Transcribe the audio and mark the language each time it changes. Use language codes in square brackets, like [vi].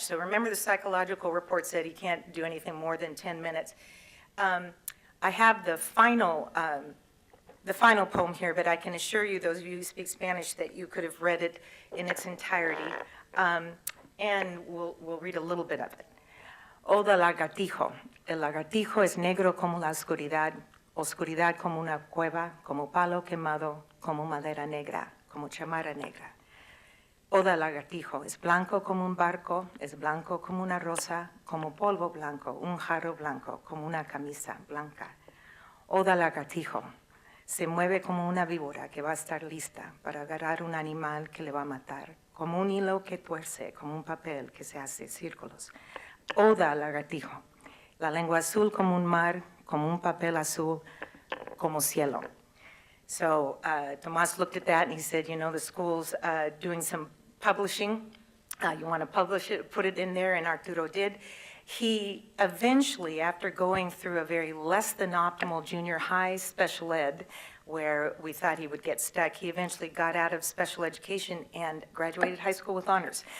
[en] So remember the psychological report said he can't do anything more than 10 minutes. I have the final poem here, but I can assure you, those of you who speak Spanish, that you could have read it in its entirety. And we'll read a little bit of it. [es] Oda lagartijo. El lagartijo es negro como la oscuridad. Oscuridad como una cueva, como palo quemado, como madera negra, como chamarra negra. Oda lagartijo es blanco como un barco, es blanco como una rosa, como polvo blanco, un jarro blanco, como una camisa blanca. Oda lagartijo se mueve como una víbora que va a estar lista para agarrar un animal que le va a matar, como un hilo que tuerce, como un papel que se hace círculos. Oda lagartijo, la lengua azul como un mar, como un papel azul, como cielo. [en] So Tomas looked at that and he said, you know, the school's doing some publishing. You want to publish it, put it in there, and Arturo did. He eventually, after going through a very less than optimal junior high special ed, where we thought he would get stuck, he eventually got out of special education and graduated high school with honors.